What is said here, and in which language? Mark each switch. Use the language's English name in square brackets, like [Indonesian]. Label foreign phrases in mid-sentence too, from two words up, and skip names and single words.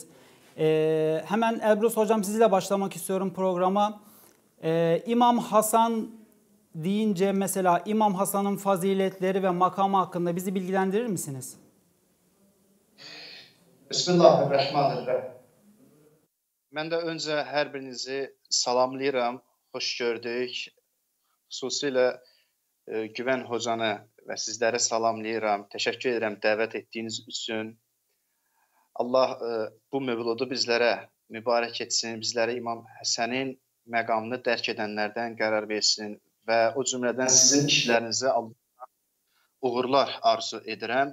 [Turkish] Hemen Elbrus hocam sizle başlamak istiyorum programa. İmam Hasan deyince mesela İmam Hasan'ın faziletleri ve makamı hakkında bizi bilgilendirir misiniz? [Arabic] Bismillahirrahmanirrahim. [Azerbaijani] Mən də öncə hər birinizi salamlayıram, xoş gördük. Xüsusilə Güvən hocanı və sizləri salamlayıram. Təşəkkür edirəm dəvət etdiyiniz üçün. Allah bu mövludu bizlərə mübarək etsin, bizlərə İmam Həsənin məqamını dərk edənlərdən qərar versin və o cümlədən sizin işlərinizə Allah uğurlar arzu edirəm.